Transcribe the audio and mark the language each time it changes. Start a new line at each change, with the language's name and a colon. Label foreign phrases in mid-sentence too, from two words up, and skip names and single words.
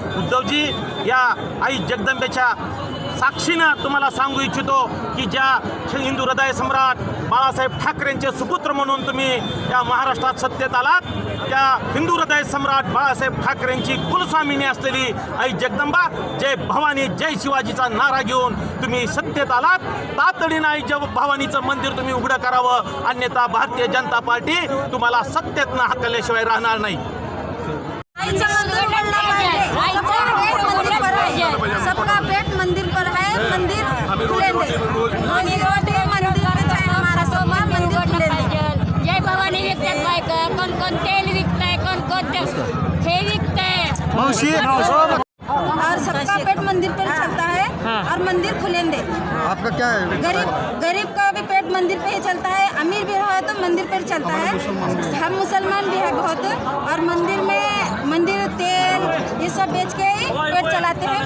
Marathi: उद्धवजी, या आई जगदंबेच्या साक्षीनं तुम्हाला सांगू इच्छितो की ज्या हिंदू हृदय सम्राट बाळासाहेब ठाकरेंचे सुपुत्र म्हणून तुम्ही या महाराष्ट्रात सत्तेत आलात, त्या हिंदू हृदय सम्राट बाळासाहेब ठाकरेंची कुलस्वामिनी असलेली आई जगदंबा जय भवानी जय शिवाजीचा नारा घेऊन तुम्ही सत्तेत आलात. तातडीनं आई भवानीचं मंदिर तुम्ही उघडं करावं, अन्यथा भारतीय जनता पार्टी तुम्हाला सत्तेतनं हाकलल्याशिवाय राहणार नाही.
Hindi: सबका पेट मंदिर पर है, मंदिर खुले हमारा सोमवार मंदिर खुले.
Marathi: जय भवानी विकतात बायका, कोण कोण तेल विकताय, कोण कोण हे विकताय.
Hindi: और सबका पेट मंदिर पर चलता है और मंदिर खुलेंगे. आपका क्या है? गरीब का भी पेट मंदिर पे ही चलता है, अमीर भी है तो मंदिर पर चलता है. हम मुसलमान भी है बहुत, और मंदिर तेल ये सब बेच के ही पेट चलाते हैं.